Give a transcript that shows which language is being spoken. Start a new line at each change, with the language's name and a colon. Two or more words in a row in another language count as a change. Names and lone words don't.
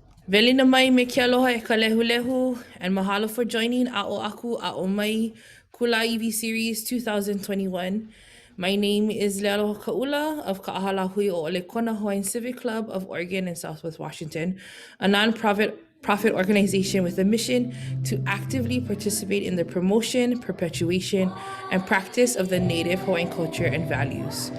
Hawaiian: Velina mai me ke aloha e ka lehulehu,
English: and mahalo for joining Aʻo Aku Aʻo Mai Kulaiwi Series 2021. My name is Lealoha Kaula of Ka'ahalahui o Ole Kona Hawaiian Civic Club of Oregon and Southwest Washington, a non-profit organization with a mission to actively participate in the promotion, perpetuation, and practice of the Native Hawaiian culture and values.